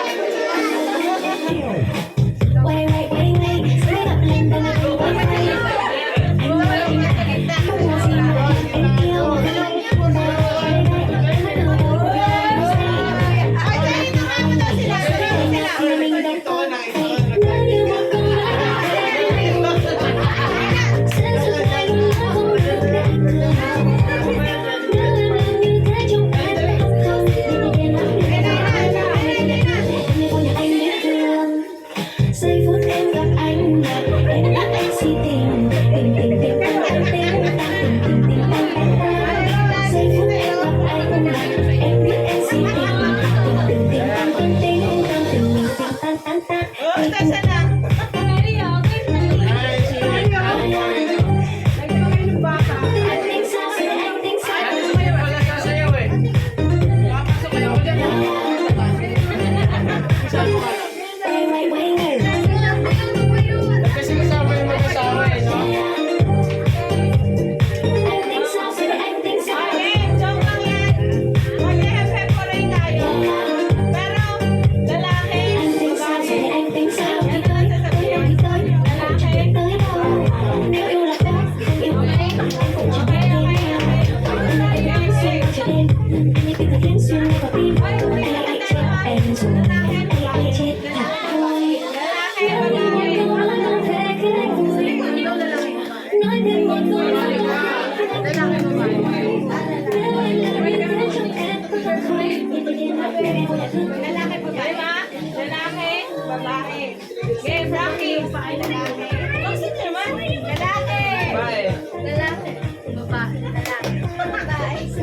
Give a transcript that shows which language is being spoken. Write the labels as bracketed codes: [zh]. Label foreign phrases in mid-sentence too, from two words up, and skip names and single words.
[tl] Ay, dali na nga mo daw sila. Dali sila. Ito ka na, ito ka na. [vi] Giây phút em gặp anh là em đã anh si tình tình tình tình tăng tăng tình tăng tình tình tình tăng tăng tăng. Giây phút em gặp anh là em biết em si tình tình tình tình tăng tăng tình tăng tình tình tăng tăng tăng. [tl] Oh, saan na? [vi] Anh tính sao vậy anh tính sao? [tl] Wala sasayaw eh. Papasok kayo ako dyan. [vi] Quay quay quay. [tl] Kasi kasama yung mag-asawa eh, no? [vi] Anh tính sao vậy anh tính sao? [tl] Okay, joke lang yan. Mag-hep-hep ko rin tayo. Pero, lalaki, [vi] Anh tính sao [tl] babae. [vi] vậy anh tính sao? Đi tới tới đâu đi tới lalaki tới đâu? Nếu yêu là có, không yêu là em cũng chỉ biết đi theo. Anh đang xuyên cho đêm, anh như cái khiến xuyên vào tim. Anh lại chết em rồi, anh lại chết thật thôi. [tl] Lalaki, babae. [vi] Nói thêm một câu nói [tl] Lalaki, babae. Lalaki, babae. Game, Rocky. Lalaki. Bakit naman? Lalaki. Bye. Lalaki. Babae. Lalaki. Babae.